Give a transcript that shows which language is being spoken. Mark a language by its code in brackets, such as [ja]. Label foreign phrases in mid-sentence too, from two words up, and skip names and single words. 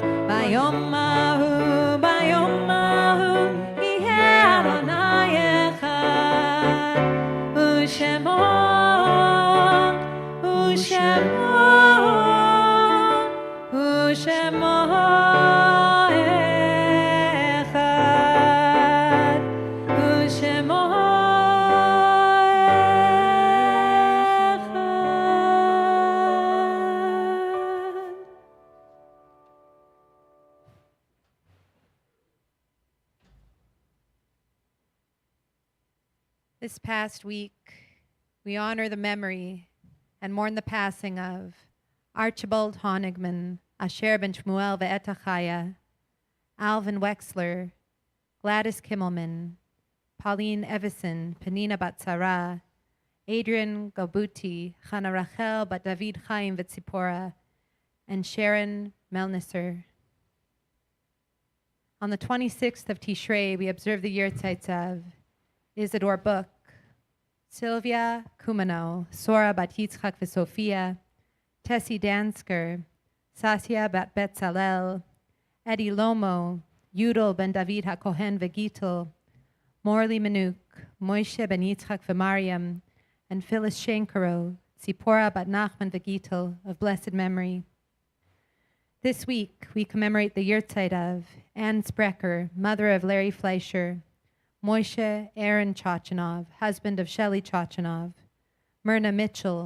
[he] ביום ההוא יהיה אדוני אחד, ושמו אחד, ושמו אחד. [en] This past week, we honor the memory and mourn the passing of Archibald Honigman, Asher ben Shmuel ve'etachaya, Alvin Wexler, Gladys Kimmelman, Pauline Evison, Penina bat Sarah, Adrian Gabuti, Chana Rachel bat David Chaim ve'tzipora, and Sharon Melnisser. On the 26th of Tishrei, we observe the Yahrzeit of Isidore Book, Sylvia Kumano, Sora bat Yitzchak v'Sophia, Tessie Dansker, Sasya bat Betzalel, Eddie Lomo, Yudel ben David HaKohen v'Gitel, Morley Manuk, Moshe ben Yitzchak v'Mariam, and Phyllis Shankaro, Zipporah bat Nachman v'Gitel, of blessed memory. This week, we commemorate the Yahrzeit of Anne Sprecher, mother of Larry Fleischer, Moshe Aaron Chachanov, husband of Shelley Chachanov, Myrna Mitchell,